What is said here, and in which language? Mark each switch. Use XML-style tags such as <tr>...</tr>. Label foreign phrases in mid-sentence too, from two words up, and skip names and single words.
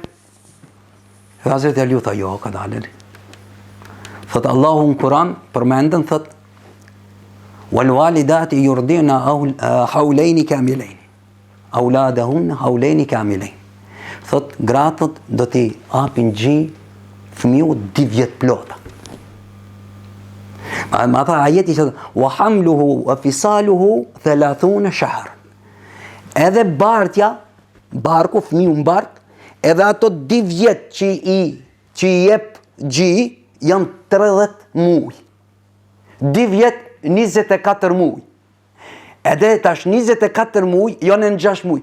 <sq>Edhe Hazreti Aliu tha jo, ka dalën. Thot Allahu në Kur'an përmendën thot</sq> <ar>والوالدات يرضعن حولين كاملين. أولادهن حولين كاملين.</ar> <sq>Thot gratët do t'i apin gji fëmiu 2 vjet plota. Ma tha ajeti që</sq> <ar>وحمله وفصاله 30 شهر.</ar> <sq>Edhe bartja, barku, fëmiu në bark, edhe ato 2 vjet që i jep gji janë 30 muaj. 2 vjet 24 muaj. Edhe tash 24 muaj, jo në 6 muaj.</sq>